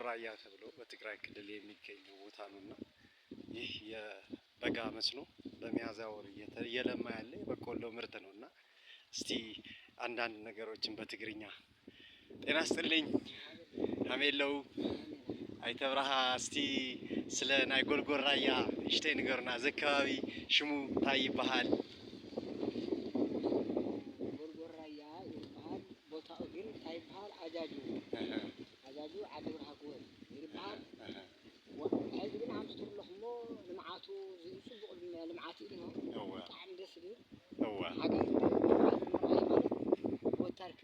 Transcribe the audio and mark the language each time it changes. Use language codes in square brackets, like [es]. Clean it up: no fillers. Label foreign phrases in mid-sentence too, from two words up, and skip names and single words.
[am] ራያ ተብሎ በትግራይ ክልል የሚገኘው ቦታ ነውና ይህ የበጋ መስኖ በሚያዝያ ወር እየለማ ያለ የበቆሎ ምርት ነውና እስቲ አንዳንድ ነገሮችን በትግርኛ ጤና ይስጥልኝ [ti] ሀሜለው አይተብረሃ እስቲ ስለ ናይ ጎልጎል ራያ እሽተይ ንገሩና። እዚ አካባቢ ሽሙ እንታይ ይበሃል? ጎልጎል ራያ ይበሃል። ቦታኡ ግን እንታይ ይበሃል? አጃጁ ዓዲ ብርሃ ጎል ይበሃል። ሕዚ ግን ሃምስቱ ኣለኹሞ ልምዓቱ ፅቡቅ ልምዓት እዩ እኒሆ። ብጣዕሚ ደስ ዝብል ሓጋይ ወታርኪ